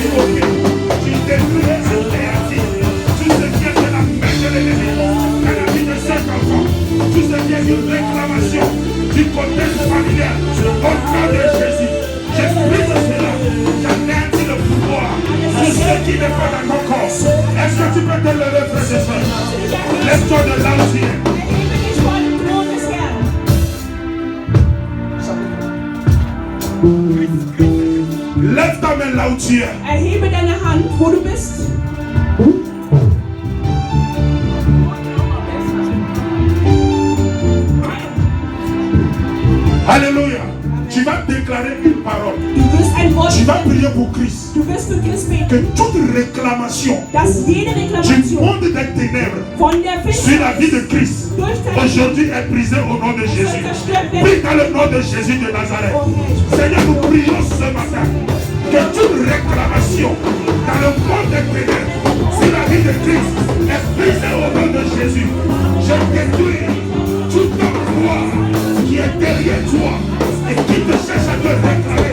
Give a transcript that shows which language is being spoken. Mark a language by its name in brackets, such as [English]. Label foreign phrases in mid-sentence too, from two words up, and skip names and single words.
[French] Tu détruis les maladie, tout ce qui est de la main de l'ennemi, dans la vie de cet enfant, tout ce qui est une réclamation du côté familial, au nom de Jésus, j'exprime cela, j'anéantis le pouvoir, tout ce qui n'est pas dans ton corps. Est-ce que tu peux te lever, frère et soeur? Lève-toi de là où tu es. [German] Erhebe dich vor dem Thron des Herrn. [French] Lève ta main là où tu es. [German] Erhebe deine Hand, wo du bist. [French] Alléluia. Tu vas déclarer une parole. [German] Du wirst ein Wort [French] Tu vas [German] sprechen. [French] prier pour Christ. [German] Du wirst für Christ [French] Que [German] beten. [French] toute réclamation [German] Dass jede [French] du [German] Reklamation [French] monde des ténèbres [German] von der [French] sur la [German] Finsternis [French] vie de Christ [German] durch dein [French] aujourd'hui est brisée au nom de Jésus. Prie dans le nom de Jésus de Nazareth. Seigneur, nous prions ce matin que toute réclamation dans le monde des ténèbres sur la vie de Christ est brisée au nom de Jésus. Je détruis tout pouvoir qui est derrière toi et qui te cherche à te réclamer.